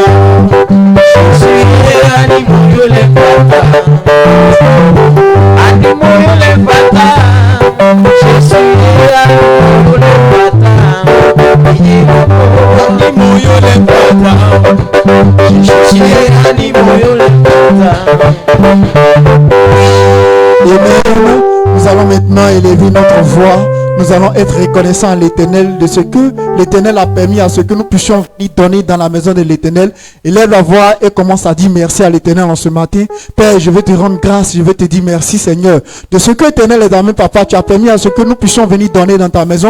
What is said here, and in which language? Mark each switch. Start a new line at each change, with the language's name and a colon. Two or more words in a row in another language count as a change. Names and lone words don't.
French: Jésus animoyo lefata. Animoyo lefata. Jésus animoyo lefata. Animoyo lefata. Jésus animoyo lefata. Amen. Nous allons maintenant élever notre voix. Nous allons être reconnaissants à l'Éternel de ce que l'Éternel a permis à ce que nous puissions venir donner dans la maison de l'Éternel. Élève la voix et commence à dire merci à l'Éternel en ce matin. Père, je veux te rendre grâce, je veux te dire merci Seigneur. De ce que l'Éternel est dans mes papa, tu as permis à ce que nous puissions venir donner dans ta maison.